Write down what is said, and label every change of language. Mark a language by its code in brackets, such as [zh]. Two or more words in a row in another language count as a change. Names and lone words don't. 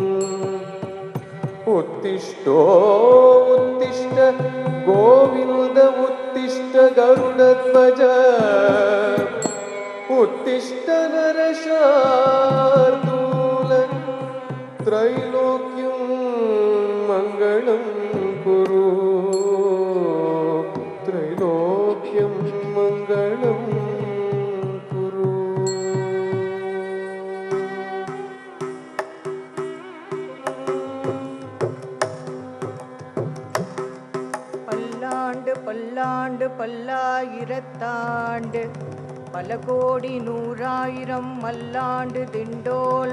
[sa] उत्तिष्ठ गोविन्द उत्तिष्ठ गरुडध्वज उत्तिष्ठ नरशार्दूल त्रैलोक्यं मङ्गलं कुरु त्रैलोक्यं मङ्गलं कुरु. [ta] பல்லாண்டு பல்லாண்டு பல்லாயிரத்தாண்டு பல கோடி நூறாயிரம் மல்லாண்டு திண்டோல்